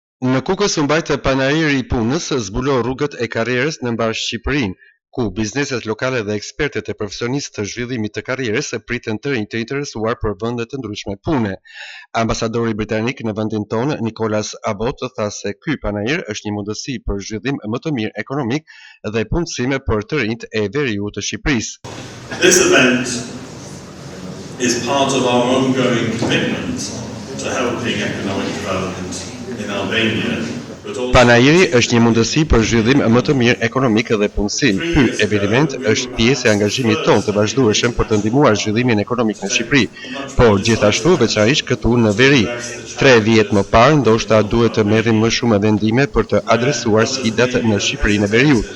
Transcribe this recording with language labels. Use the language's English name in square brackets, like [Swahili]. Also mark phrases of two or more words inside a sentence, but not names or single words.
[Albanian] Në Kukës u mbajtë panajiri i punës, zbuloi rrugët e karrierës në mbar Shqipërinë, ku bizneset lokale dhe ekspertet e profesionistë të zhvillimit të karrierës pritën të rinj të interesuar për vende të ndryshme pune. Ambasadori britanik në vendin tonë, Nicholas Abbott, tha se ky panajir është një mundësi për zhvillim më të mirë ekonomik dhe punësime për të rinjt e veriut të Shqipërisë. [English] This event is part of our ongoing commitment to helping economic development in Albania. [Albanian] Panajiri është një mundësi për zhvillim më të mirë ekonomik dhe punësim. Ky eveniment është pjesë e angazhimit tonë të vazhdueshëm për të ndihmuar zhvillimin ekonomik në Shqipëri, por gjithashtu veçanërisht këtu në veri. 3 vjet më parë ndoshta duhet të merrim më shumë vendime për të adresuar sfidat në Shqipërinë e veriut.